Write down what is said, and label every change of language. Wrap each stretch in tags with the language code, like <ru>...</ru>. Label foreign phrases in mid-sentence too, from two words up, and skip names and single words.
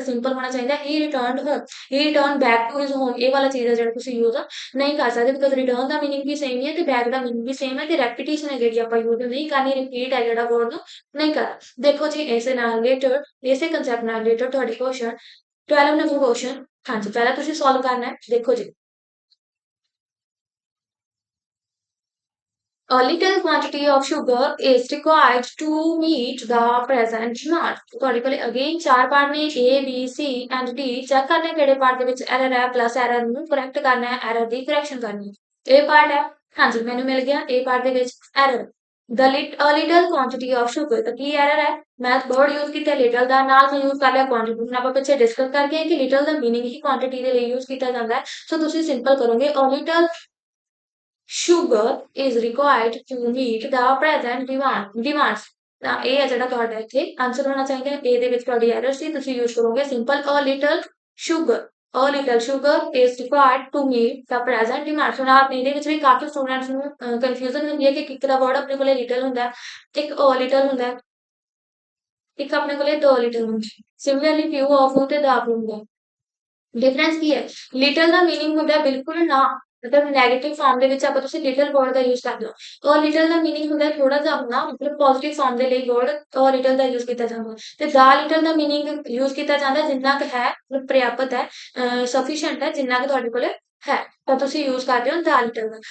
<pa>ਸਿੰਪਲ ਹੋਣਾ ਚਾਹੀਦਾ ਹੀ</pa> <en>returned home</en> <pa>ਹੀ</pa> <en>return back to his home</en> <pa>ਇਹ ਵਾਲਾ ਚੀਜ਼ ਹੈ ਜਿਹੜਾ ਤੁਸੀਂ ਯੂਜ਼ ਨਹੀਂ ਕਰ ਸਕਦੇ ਬਿਕਾਜ਼ ਰਿਟਰਨ ਦਾ ਮੀਨਿੰਗ ਵੀ ਸੇਮ ਹੀ ਹੈ ਤੇ ਬੈਕ ਦਾ ਮੀਨਿੰਗ ਵੀ ਸੇਮ ਹੈ ਤੇ ਰੈਪੀਟੀਸ਼ਨ ਹੈ ਜਿਹੜੀ ਆਪਾਂ ਯੂਜ਼ ਨਹੀਂ ਕਰਨੀ ਰਿਪੀਟ ਹੈ ਜਿਹੜਾ ਵਰਡ ਨੂੰ ਨਹੀਂ ਕਰਨਾ ਦੇਖੋ ਜੀ ਇਸੇ ਨਾਲ ਰਿਲੇਟਡ ਇਸੇ ਕੰਸੈਪਟ ਨਾਲ ਰਿਲੇਟਡ ਤੁਹਾਡੇ ਕੁਐਸਚਨ 12</pa> <en>number question</en> <pa>ਹਾਂਜੀ ਪਹਿਲਾਂ ਤੁਸੀਂ ਸੋਲਵ ਕਰਨਾ ਹੈ ਦੇਖੋ ਜੀ</pa> <en>A little quantity of sugar is required to meet the present demand।</en> <pa>ਤੁਹਾਡੇ ਕੋਲੇ ਅਗੇਨ ਚਾਰ ਪਾਰਟ ਨੇ A, B, C and D ਚੈੱਕ ਕਰਨਾ ਕਿਹੜੇ ਪਾਰਟ ਦੇ ਵਿੱਚ ਐਰਰ ਹੈ</pa> <en>plus error</en> <pa>ਨੂੰ ਕਰੈਕਟ ਕਰਨਾ ਹੈ ਐਰਰ ਦੀ ਕਰੈਕਸ਼ਨ ਕਰਨੀ ਹੈ ਇਹ ਪਾਰਟ ਹੈ ਹਾਂਜੀ ਮੈਨੂੰ ਮਿਲ ਗਿਆ ਇਹ ਪਾਰਟ ਦੇ ਵਿੱਚ ਐਰਰ</pa> <en>a little quantity of sugar</en> <pa>ਤਾਂ ਕੀ ਐਰਰ ਹੈ ਮੈਂ</pa> <en>word use</en> <pa>ਕੀਤਾ ਲਿਟਲ ਦਾ ਨਾਲ ਮੈਂ ਯੂਜ਼ ਕਰ ਲਿਆ ਕੁਆਂਟੀਟੀ ਹੁਣ ਆਪਾਂ ਪਿੱਛੇ ਡਿਸਕਸ ਕਰਕੇ ਕਿ ਲਿਟਲ ਦਾ ਮੀਨਿੰਗ ਹੀ ਕੁਆਂਟੀਟੀ ਦੇ ਲਈ ਯੂਜ਼ ਕੀਤਾ ਜਾਂਦਾ ਹੈ ਸੋ ਤੁਸੀਂ ਸਿੰਪਲ ਕਰੋਗੇ</pa> <en>a little sugar is required to meet the present demands</en> <pa>ਤਾਂ ਇਹ ਹੈ ਜਿਹੜਾ ਤੁਹਾਡਾ ਇੱਥੇ ਆਨਸਰ ਹੋਣਾ ਚਾਹੀਦਾ ਹੈ ਇਹ ਦੇ ਵਿੱਚ ਤੁਹਾਡੀ ਐਰਰ ਸੀ ਤੁਸੀਂ ਯੂਜ਼ ਕਰੋਗੇ ਸਿੰਪਲ</pa> <en>a little sugar is required to meet the present demands</en> <pa>ਹੁਣ ਆਪ ਇਹਦੇ ਵਿੱਚ ਵੀ ਕਾਫੀ ਸਟੂਡੈਂਟਸ ਨੂੰ ਕਨਫਿਊਜ਼ਨ ਹੁੰਦੀ ਹੈ ਕਿ ਇੱਕ ਦਾ ਵਰਡ ਆਪਣੇ ਕੋਲੇ ਲਿਟਲ ਹੁੰਦਾ ਹੈ ਇੱਕ</pa> <en>a little</en> <pa>ਹੁੰਦਾ ਹੈ ਇੱਕ ਆਪਣੇ ਕੋਲੇ ਦੋ ਲਿਟਲ ਹੁੰਦਾ ਸਿਮਿਲਰਲੀ</pa> <en>few of</en> <pa>ਤੇ ਦਾ ਹੁੰਦਾ ਡਿਫਰੈਂਸ ਕੀ ਹੈ ਲਿਟਲ ਦਾ ਮੀਨਿੰਗ ਹੁੰਦਾ ਬਿਲਕੁਲ ਨਾ ਮਤਲਬ</pa> <en>negative form</en> <pa>ਦੇ ਵਿੱਚ ਆਪਾਂ ਤੁਸੀਂ</pa> <en>little word</en> <pa>ਦਾ ਯੂਜ਼ ਕਰਦੇ ਹੋ ਔਰ ਲਿਟਲ ਦਾ ਮੀਨਿੰਗ ਹੁੰਦਾ ਥੋੜਾ ਜਿਹਾ ਆਪਣਾ ਮਤਲਬ</pa> <en>positive form</en> <pa>ਦੇ ਲਈ ਵਰਡ ਔਰ ਲਿਟਲ ਦਾ ਯੂਜ਼ ਕੀਤਾ ਜਾਂਦਾ ਤੇ</pa> <en>the little</en> <pa>ਦਾ ਮੀਨਿੰਗ ਯੂਜ਼ ਕੀਤਾ ਜਾਂਦਾ ਜਿੰਨਾ ਕੁ ਹੈ ਮਤਲਬ ਪ੍ਰਿਆਪਤ ਹੈ ਸਫੀਸ਼ੀਐਂਟ ਹੈ ਜਿੰਨਾ ਕੁ ਤੁਹਾਡੇ ਕੋਲੇ ਹੈ ਤਾਂ ਤੁਸੀਂ ਯੂਜ਼ ਕਰਦੇ ਹੋ</pa> <en>the little</en> <pa>ਦਾ।</pa>